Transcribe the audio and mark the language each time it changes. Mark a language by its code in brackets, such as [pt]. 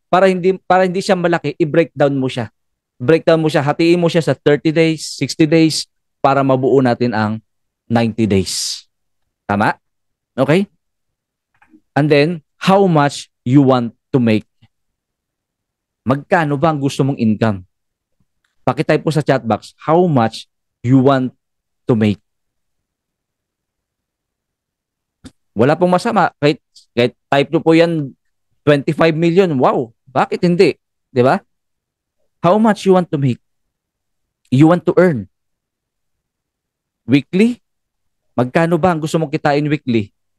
[tl] Para hindi siya malaki, i-breakdown mo siya. Breakdown mo siya, hatiin mo siya sa 30 days, 60 days para mabuo natin ang 90 days. Tama? Okay? [en] And then, how much you want to make? [tl] Magkano ba ang gusto mong income? Pakitype po sa chat box, [en] how much you want to make? [tl] Wala pong masama. Kahit type nyo po yan, 25 million. Wow, bakit hindi? Di ba? [en] How much you want to make? You want to earn? Weekly? [tl] Magkano ba ang gusto mong kitain weekly?